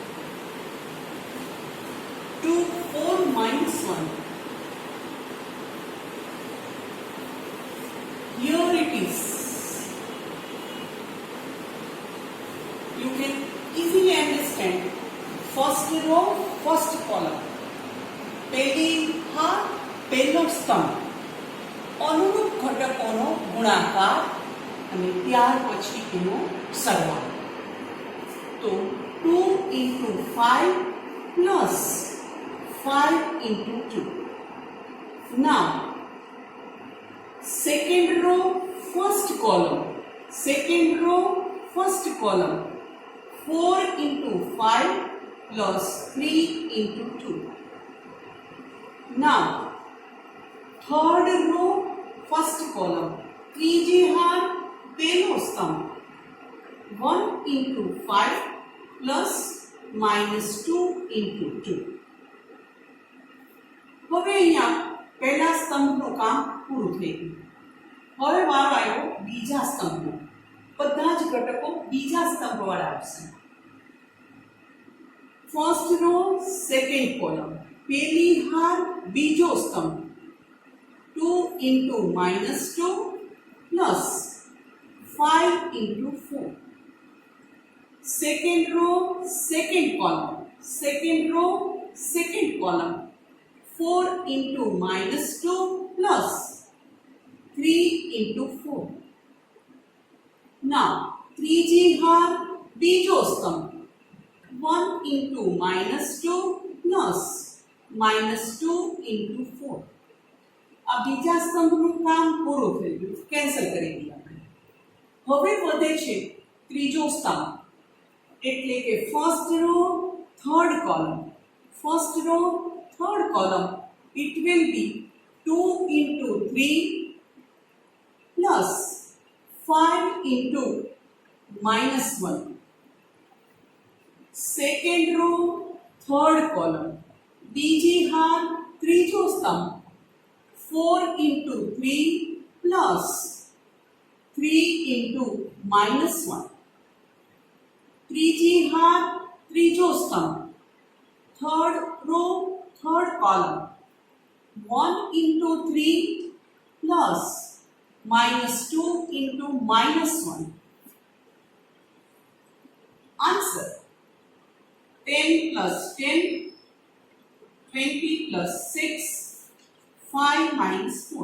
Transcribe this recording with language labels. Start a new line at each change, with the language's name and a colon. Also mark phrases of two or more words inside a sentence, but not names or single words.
English: 2, 4 minus 1. Here it is. You can easily understand. First row, first column.
Gujarati: પહેલી હાર, પહેલો સ્તંભ. અનુરૂપ ઘટકોનો ગુણાકાર અને ત્યાર પછી એનો સરવાળો.
English: તો 2 into 5 plus 5 into 2. Now, second row, first column. Second row, first column. 4 into 5 plus 3 into 2. Now, third row, first column.
Gujarati: ત્રીજી હાર, પહેલો સ્તંભ.
English: 1 into 5 plus minus 2 into 2.
Gujarati: હવે અહીંયા પહેલા સ્તંભનું કામ પૂરું થઈ ગયું. હવે વારો આવ્યો બીજા સ્તંભનો. બધા જ ઘટકો બીજા સ્તંભવાળા આવશે.
English: first row second column,
Gujarati: પહેલી હાર બીજો સ્તંભ,
English: 2 into -2 plus 5 into 4. Second row, second column, second row, second column, 4 into -2 plus 3 into 4. Now, 3G har
Gujarati: બીજો સ્તંભ,
English: 1 into -2 plus -2 into 4.
Gujarati: આ બીજા સ્તંભનું કામ પૂરું થઈ ગયું, કેન્સલ કરી દઈએ આપણે. હવે વધે છે ત્રીજો સ્તંભ, એટલે કે
English: first row third column. first row third column, it will be 2 into 3 plus 5 into -1. Second row third column,
Gujarati: બીજી હાર ત્રીજો સ્તંભ,
English: 4 into 3 plus 3 into -1.
Gujarati: ત્રીજી હાર ત્રીજો સ્તંભ,
English: third row third column, 1 into 3 plus -2 into -1. Answer: 10 plus 10, 20 plus 6, 5 minus 4.